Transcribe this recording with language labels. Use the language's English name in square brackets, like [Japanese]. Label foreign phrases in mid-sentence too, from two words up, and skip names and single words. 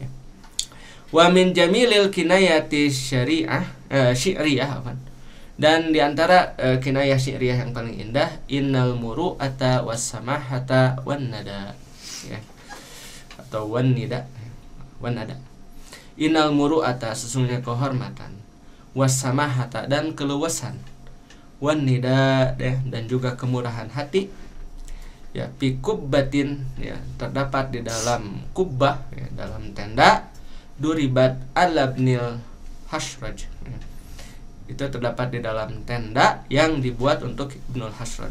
[Arabic] ومن جميل الكناية الشعرية [Indonesian] dan diantara kinayah syi'riyah yang paling indah, [Arabic] إن المروءة والسماحة والندى ya, atau والندى، والندى. إن المروءة, [Indonesian] sesungguhnya kehormatan, wassamahata, dan keluasan, [Arabic] والندى [Indonesian] ya, dan juga kemurahan hati ya, [Arabic] في قبة [Indonesian] ya, terdapat di dalam kubbah ya, dalam tenda, [Arabic] ضربت على ابن الحشرج [Indonesian] ya, itu terdapat di dalam tenda yang dibuat untuk Ibnul Hasraj.